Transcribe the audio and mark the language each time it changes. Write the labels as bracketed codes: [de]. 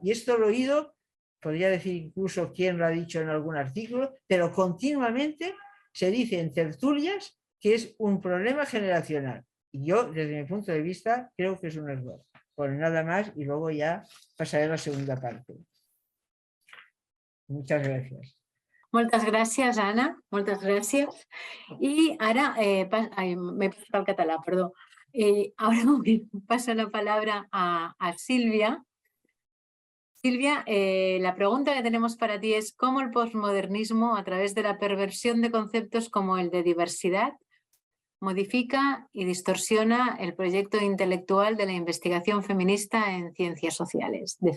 [es] Y esto lo he oído, podría decir incluso quién lo ha dicho en algún artículo, pero continuamente se dice en tertulias que es un problema generacional. Y yo, desde mi punto de vista, creo que es un error. Pues nada más y luego ya pasaré a la segunda parte. Muchas gracias. [ca] Moltes gràcies, Anna, moltes gràcies. I ara, m'he passat al català, perdó. [es] Ahora paso la palabra a Silvia. Silvia, la pregunta que tenemos para ti es ¿cómo el posmodernismo, a través de la perversión de conceptos como el de diversidad, modifica y distorsiona el proyecto intelectual de la investigación feminista en ciencias sociales?